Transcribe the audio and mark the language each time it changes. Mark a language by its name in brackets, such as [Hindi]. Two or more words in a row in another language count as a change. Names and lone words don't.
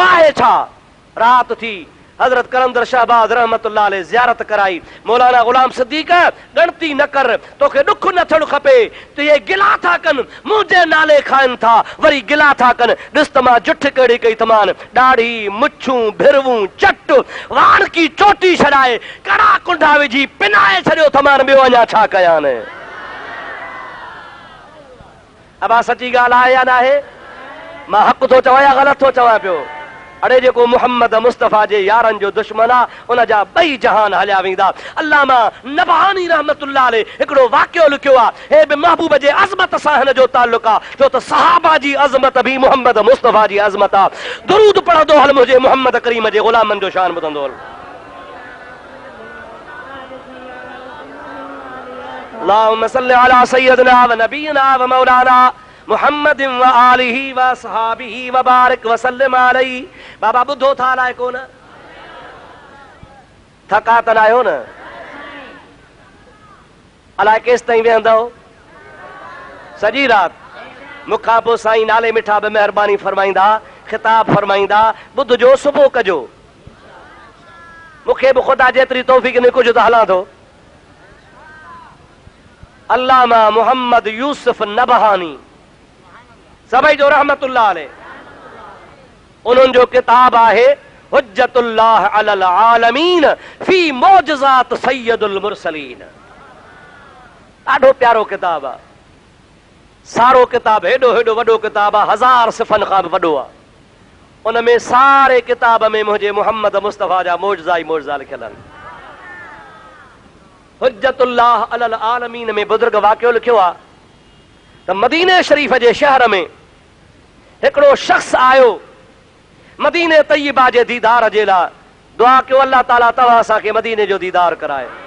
[Sindhi] इहो आहे छा? रात थी, हजरत कलंदर शहबाज [Arabic] رحمة الله عليه [Sindhi] ज़ियारत कराई। मौलाना गुलाम सिद्दीक़ गणती न कर, तोखे दुख न थियणु खपे, तो ये गिला था कन मुंहिंजे नाले खाइन था, वरी गिला था कन। ॾिस त मां जुठ कहिड़ी कई तमान, ॾाढ़ी मुछूं भिरवूं चट वाण की चोटी छॾाए कड़ा कुंडा विझी पिनाए छॾियो तमान, ॿियो अञा छा कयां। अबा सची ॻाल्हि आहे या न आहे? मां हक़ थो चवां या ग़लति थो चवां पियो? अड़े जेको मोहम्मद मुस्तफ़ा जे यारनि जो दुश्मन आहे, उन जा ॿई जहान हलिया वेंदा। अल्लामा नबहानी [Arabic] رحمة الله عليه [Sindhi] हिकिड़ो वाक़ियो लिखियो आहे, हे बि महबूब जे अज़मत सां हिन जो ताल्लुक़ आहे, छो त सहाबा जी अज़मत बि मोहम्मद मुस्तफ़ा जी अज़मत आहे। दुरूद पढ़ंदो हल मुंहिंजे मोहम्मद करीम जे ग़ुलामनि जो शान ॿुधंदो हल। [Arabic] اللهم صل على سيدنا ونبينا ومولانا محمد وآله وصحبه وبارك وسلم عليه. [Sindhi] बाबा ॿुधो था अलाए कोन? थका त न आहियो न? अलाए केसि ताईं वेहंदव? सॼी राति? मूंखां पोइ साईं नाले मिठा बि महिरबानी फरमाईंदा, ख़िताब फरमाईंदा, ॿुधजो सुबुह कजो। मूंखे बि ख़ुदा जेतिरी तौफ़ीक़ न कुझु त हलां थो। अल्लामा मोहम्मद यूसुफ नबहानी सभई जो [Arabic] رحمة الله عليه, [Sindhi] उन्हनि जो किताब आहे हुज्जतुल्लाह अलल आलमीन फी मौजज़ात सय्यदुल मुरसलीन। ॾाढो प्यारो किताब आहे, सारो किताब, हेॾो हेॾो वॾो किताब आहे, 1000 सिफ़नि खां बि वॾो आहे। उन में सारे किताब में मुंहिंजे मोहम्मद मुस्तफ़ा जा मौजज़ा ई मौजज़ा लिखियल आहिनि। हुज्जतुल्लाह अलल आलमीन में बुज़ुर्ग वाक़ियो लिखियो आहे त मदीने शरीफ जे शहर में हिकिड़ो शख़्स आयो, मदीने तय्यबा जे दीदार जे लाइ दुआ कयो, अल्लाह ताला तव्हां असांखे मदीने जो दीदार कराए।